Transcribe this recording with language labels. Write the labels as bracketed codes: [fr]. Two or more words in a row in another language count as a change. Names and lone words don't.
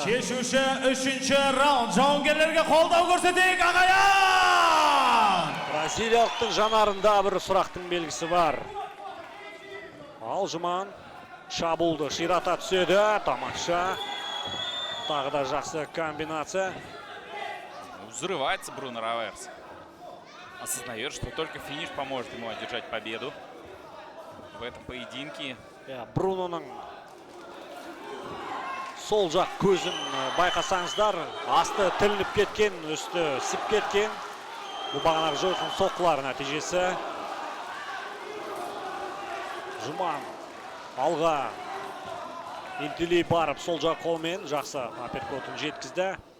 [kk] шешуші 3-ші раунд. Жауынгерлерге қолдау көрсетейік, ағайын! Бразилиялықтың жанарында бір сұрақтың белгісі бар. Ал Жұман шабуылды ширата түседі. Тамаша. Тағы да жақсы комбинация. [ru] Взрывается Бруно Раверсо. Осознает, что только финиш поможет ему одержать победу в этом поединке. [kk] Бруноның сол жақ көзін байқасаңыздар, асты тілініп кеткен, үсті сіп кеткен. Бұл бағанағы жойқын соққылар нәтижесі. Жұман алға интелей барып сол жақ қолмен жақсы апперкотын жеткізді.